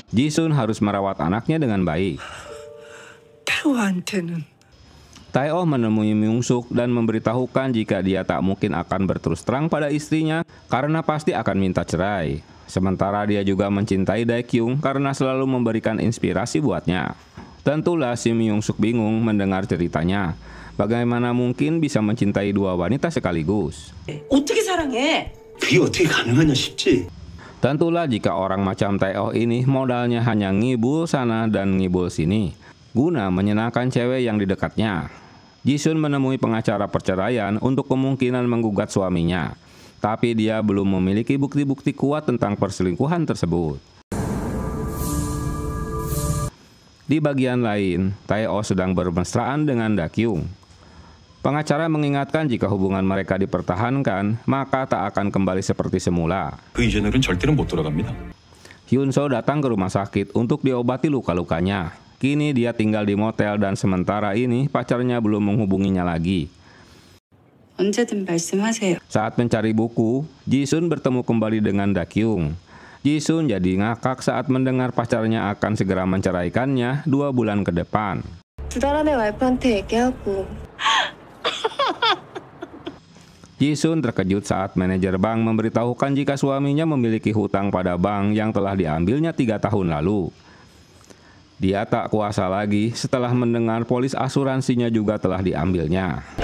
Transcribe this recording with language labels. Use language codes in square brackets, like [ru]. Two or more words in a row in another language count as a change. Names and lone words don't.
[id] Jisun harus merawat anaknya dengan baik. Tae-oh menemui Myung-suk dan memberitahukan jika dia tak mungkin akan berterus terang pada istrinya karena pasti akan minta cerai. Sementara dia juga mencintai Daekyung karena selalu memberikan inspirasi buatnya. Tentulah si Myung-suk bingung mendengar ceritanya. Bagaimana mungkin bisa mencintai 2 wanita sekaligus? [ko] 어떻게 사랑해? 그게 어떻게 가능하냐 싶지. [id] Tentulah jika orang macam Tae-oh ini modalnya hanya ngibul sana dan ngibul sini, guna menyenangkan cewek yang di dekatnya. Jisun menemui pengacara perceraian untuk kemungkinan menggugat suaminya, tapi dia belum memiliki bukti-bukti kuat tentang perselingkuhan tersebut. Di bagian lain, Tae-oh sedang bermesraan dengan Daekyung. Pengacara mengingatkan jika hubungan mereka dipertahankan, maka tak akan kembali seperti semula. [ko] 그 이전으로는 절대로 못 돌아갑니다. [id] Hyun-so datang ke rumah sakit untuk diobati luka-lukanya. Kini dia tinggal di motel dan sementara ini pacarnya belum menghubunginya lagi. [ko] 언제든 말씀하세요. [id] Saat mencari buku, Jisun bertemu kembali dengan Dakyung. Jisun jadi ngakak saat mendengar pacarnya akan segera menceraikannya 2 bulan ke depan. [ko] 2달 안에 와이프한테 얘기하고. [id] Jisun terkejut saat manajer bank memberitahukan jika suaminya memiliki hutang pada bank yang telah diambilnya 3 tahun lalu. Dia tak kuasa lagi setelah mendengar polis asuransinya juga telah diambilnya.